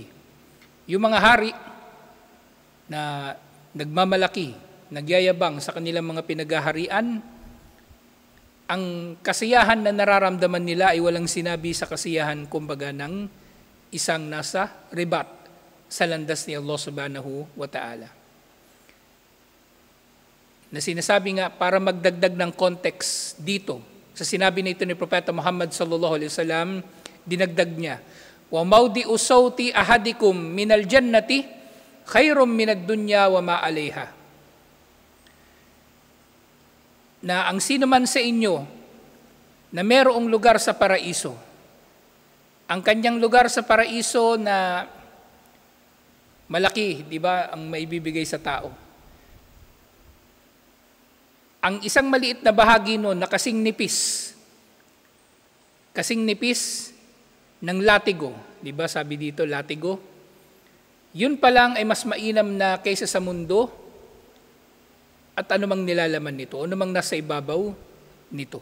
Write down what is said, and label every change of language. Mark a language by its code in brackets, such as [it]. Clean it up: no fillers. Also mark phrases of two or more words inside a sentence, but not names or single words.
[tl] Yung mga hari na nagmamalaki, nagyayabang sa kanilang mga pinaghaharian, ang kasiyahan na nararamdaman nila ay walang sinabi sa kasiyahan, kumbaga, ng isang nasa ribat sa landas ni Allah [ar] سبحانه وتعالى. [tl] Na sinasabi nga, para magdagdag ng context dito, sa sinabi na ito ni Propeta Muhammad [ar] صلى الله عليه وسلم, [tl] dinagdag niya, [ar] وموضع سوط أحدكم من الجنة خير من الدنيا وما عليها. [tl] Na ang sino man sa inyo na mayroong lugar sa paraiso, ang kanyang lugar sa paraiso na malaki, di ba, ang maibibigay sa tao. Ang isang maliit na bahagi noon na kasing nipis ng latigo, di ba sabi dito latigo, yun pa lang ay mas mainam na kaysa sa mundo at anumang nilalaman nito, anumang nasa ibabaw nito.